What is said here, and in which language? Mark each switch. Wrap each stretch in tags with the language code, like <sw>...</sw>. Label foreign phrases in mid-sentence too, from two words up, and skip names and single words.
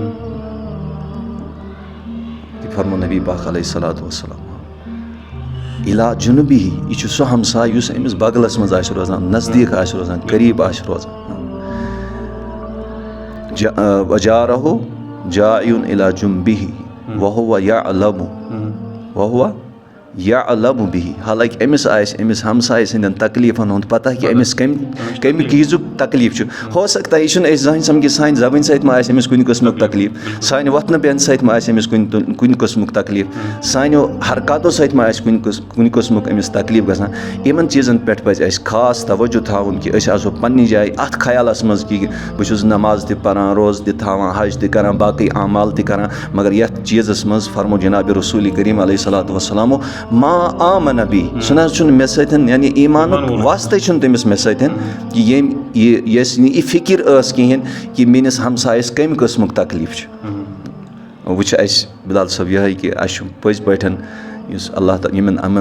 <ks>فرمو نبی پاک</ks> <ar>علیہ الصلوٰتُ وسلام اِلا جُنُبِہِ</ar> <ks>یہِ چھُ سُہ ہمساے یُس أمِس بغلس منٛز آسہِ روزان نزدیٖک آسہِ روزان قریٖب آسہِ روزان</ks> <ar>وجارہُ جائعُن اِلا جُنبِہِ وَہُوَ یعلم بِہِ</ar> <ks>حالانکہِ أمِس آسہِ أمِس ہمساے سٕنٛدٮ۪ن تکلیٖفن ہُنٛد پتہ کہِ أمِس کمہِ چیٖزُک تکلیٖف چھُ</ks> <ur>ہو سکتا</ur> <ks>یہِ چھُنہٕ أسۍ زٕہٕنۍ سمکھِ سانہِ زبٲنۍ سۭتۍ ما آسہِ أمِس کُنہِ قٕسمُک تکلیٖف سانہِ وۄتھنہٕ بیٚہنہٕ سۭتۍ ما آسہِ أمِس کُنہِ قٕسمُک تکلیٖف سانیو حرکاتو سۭتۍ ما آسہِ کُنہِ قٕسمُک أمِس تکلیٖف گژھان یِمن چیٖزن پٮ۪ٹھ پزِ اَسہِ خاص توجہ تھاوُن کہِ أسۍ آسو پننہِ جایہِ اتھ خیالس منٛز کہِ بہٕ چھُس نماز تہِ پران روزٕ تہِ تھاوان حج تہِ کران باقٕے اعمال تہِ کران مگر یتھ چیٖزس منٛز فرمو جناب رسوٗلِ کریٖم</ks> <ar>علیہ الصلوٰتُ وسلامو ما آمن بی</ar> <ks>سُہ نہ حظ چھُنہٕ مےٚ سۭتۍ یعنی ایٖمانُک واسطے چھُنہٕ تٔمِس مےٚ سۭتۍ کہِ یۄس نہٕ یہِ فِکر ٲس کِہیٖنۍ کہِ میٲنِس ہمسایس کمہِ قٕسمُک تکلیٖف چھُ وۄنۍ چھُ اَسہِ بِلال صٲب یِہے کہِ اَسہِ چھُ پٔزۍ پٲٹھۍ یُس اللہ یِمن</ks>